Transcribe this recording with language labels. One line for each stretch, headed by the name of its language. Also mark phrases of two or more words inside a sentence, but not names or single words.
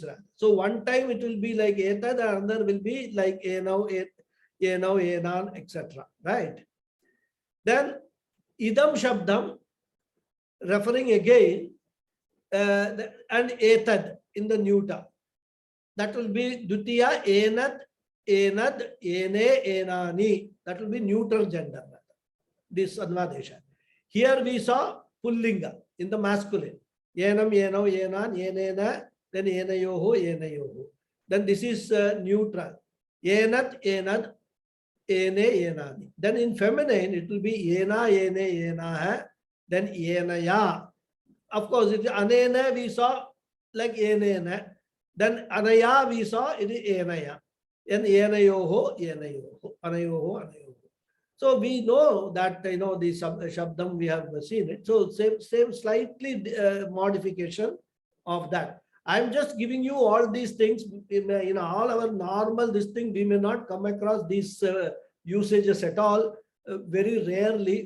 English: So one time it will be like eta, the other will be like
Sanskrit: एनौ, एनान्,
English: etc. Right? Then
Sanskrit: इदम् शब्दम्,
English: referring again, and etad in the neuter. That will be
Sanskrit: द्वितीया, एनद्, एनद्, एने, एनानि.
English: That will be neutral gender. This Anvadesha. Here we saw pullinga in the masculine.
Sanskrit: एनम्, एनौ, एनान्, एनेन, then एनयोः, एनयोः.
English: Then this is neutral.
Sanskrit: एनत्, एनद्, एने, एनानि.
English: Then in feminine, it will be
Sanskrit: एना, एने, एनाः,
English: then yenaya. Of course, it is anena, we saw like yenena. Then anaya, we saw it is enaya.
Sanskrit: And एनयोः, एनयोः, अनयोः, अनयोः.
English: So we know that, the Shabdam, we have seen it. So same slightly modification of that. I'm just giving you all these things. In all our normal this thing, we may not come across these usages at all, very rarely.